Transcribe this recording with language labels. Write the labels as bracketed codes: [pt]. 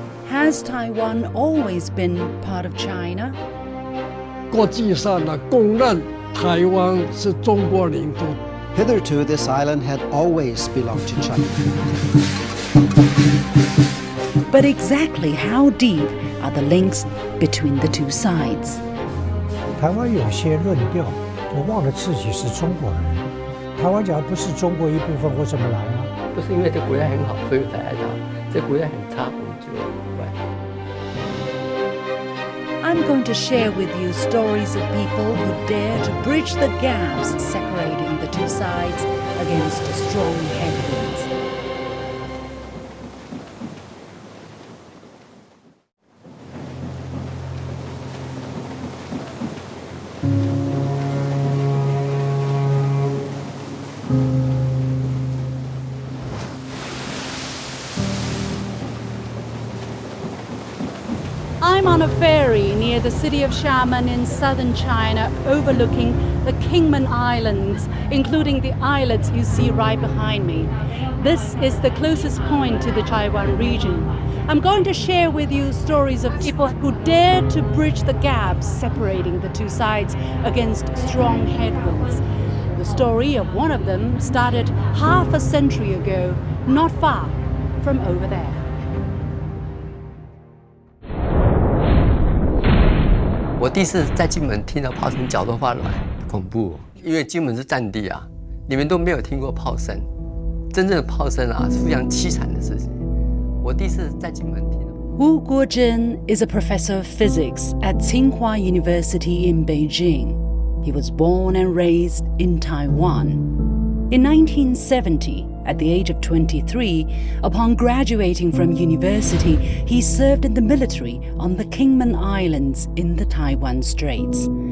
[en] Has Taiwan always been part of China? [zh] 国际上呢，公认台湾是中国领土。 [en] Hitherto, this island had always belonged to China. But exactly how deep are the links between the two sides? [zh] 台湾有些论调，我忘了自己是中国人。台湾假如不是中国一部分，我怎么来啊？不是因为这国家很好，所以才来它。这国家很差，我们就不来。 [en] I'm going to share with you stories of people who dare to bridge the gaps separating the two sides against strong headwinds. I'm on a ferry near the city of Xiamen in southern China, overlooking the Kingman Islands, including the islets you see right behind me. This is the closest point to the Taiwan region. I'm going to share with you stories of people who dared to bridge the gaps separating the two sides against strong headwinds. The story of one of them started half a century ago, not far from over there. [zh] 我第一次在金门听到炮声，脚都发软，恐怖。因为金门是战地啊，你们都没有听过炮声，真正的炮声啊是非常凄惨的事情。我第一次在金门听到。 [en] Wu Guozhen is a professor of physics at Tsinghua University in Beijing. He was born and raised in Taiwan. In 1970, at the age of 23, upon graduating from university, he served in the military on the Kingman Islands in the Taiwan Straits.